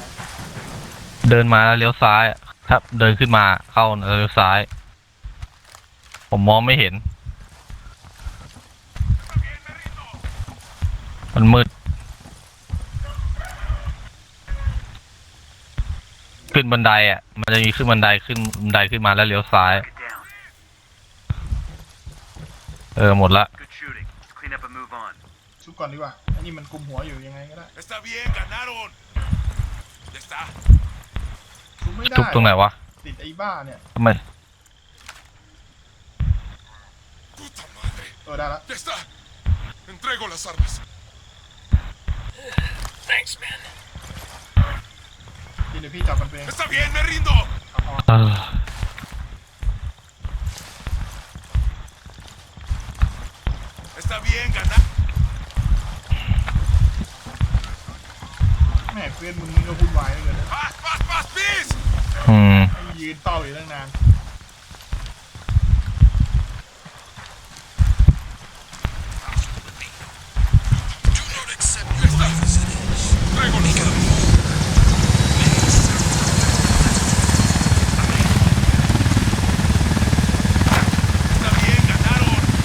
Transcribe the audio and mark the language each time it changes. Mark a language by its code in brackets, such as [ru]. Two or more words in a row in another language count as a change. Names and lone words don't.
[th] เดินมาแล้วเลี้ยวซ้ายอะครับเดินขึ้นมาเข้าแล้วเลี้ยวซ้าย ผมมองไม่เห็น มันมืด ขึ้นบันไดอ่ะ มันจะมีขึ้นบันไดขึ้นมาแล้วเลี้ยวซ้าย [en] Get down. [th] หมดละ [en] Good shooting. Let's clean up and move on. [th] ชุบก่อนดีกว่าอันนี้มันกุมหัวอยู่ยังไงก็ได้ [es] Está bien, ganaron. Ya está. [th] ชุบไม่ได้ ทุบตรงไหนวะ ติดไอ้บ้าเนี่ย ทำไม [es] Puta madre. [th] ได้ละ [es] Ya está. Entrego las armas. [en] Thanks, man. [th] เดี๋ยวพี่จับมันไปเอง [es] Está bien, me rindo. [th] เออ [es] Está bien, ganar. [th] แม่เพื่อนมึงก็วุ่นวายเลยนะ [es] Más, please. [th] ยืนเฝ้าอยู่ตั้งนาน [es] Traigo las armas. Está bien, ganaron.